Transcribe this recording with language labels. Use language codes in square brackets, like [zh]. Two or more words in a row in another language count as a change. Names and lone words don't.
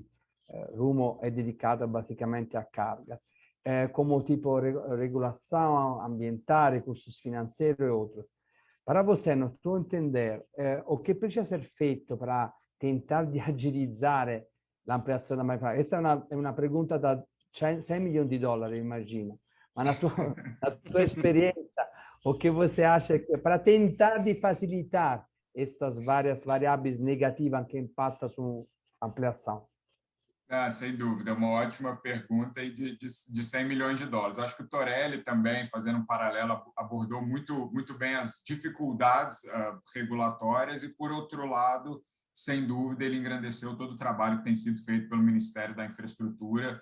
[pt] Rumo é dedicado basicamente a cargas, como tipo regulação ambiental, recursos financeiros e outros. Para você, no tuo entender, o que precisa ser feito para tentar de agilizar l'ampliazione da Malha? [it] Questa è una pergunta da 6 milioni di dollari, immagino. [pt] Ma na tua experiência, o que você acha que para tentar de facilitar estas várias variáveis negativas que impactam sua ampliação? Sem dúvida, uma ótima pergunta e de 100 milhões de dólares. Acho que o Torelli também, fazendo um paralelo, abordou muito bem as dificuldades regulatórias e, por outro lado, sem dúvida, ele engrandeceu todo o trabalho que tem sido feito pelo Ministério da Infraestrutura.